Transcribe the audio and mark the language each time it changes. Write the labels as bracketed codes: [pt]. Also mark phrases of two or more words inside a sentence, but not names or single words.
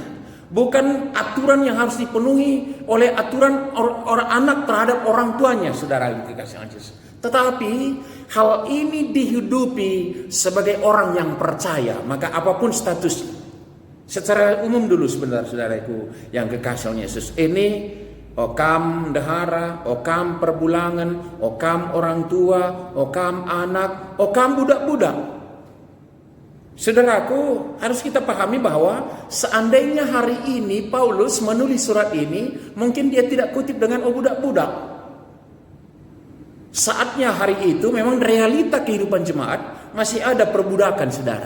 [id] Bukan aturan yang harus dipenuhi oleh aturan orang anak terhadap orang tuanya, saudara dikasih Yesus. Tetapi hal ini dihidupi sebagai orang yang percaya, maka apapun statusnya. Secara umum dulu sebentar, saudaraku yang kekasih Yesus. [btx] Ini okam dahara, okam perbulangan, okam orang tua, okam anak, okam budak-budak. [id] Saudaraku, harus kita pahami bahwa seandainya hari ini Paulus menulis surat ini, mungkin dia tidak kutip dengan budak-budak. Saatnya hari itu memang realita kehidupan jemaat masih ada perbudakan, saudara.